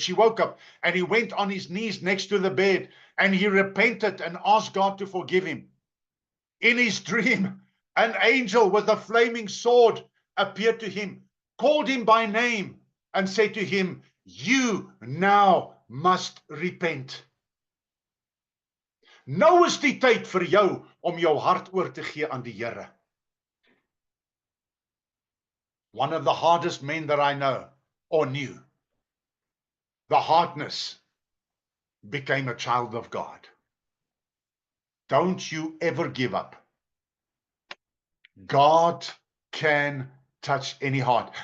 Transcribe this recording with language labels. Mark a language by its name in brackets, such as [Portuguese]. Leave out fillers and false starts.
[English] She woke up and he went on his knees next to the bed and he repented and asked God to forgive him. In his dream, an angel with a flaming sword appeared to him, called him by name and said to him, you now must repent. [Afrikaans] Nou is die tyd vir jou om jou hart oor te gee aan die Here. [English] One of the hardest men that I know or knew, the hardness became a child of God. Don't you ever give up. God can touch any heart.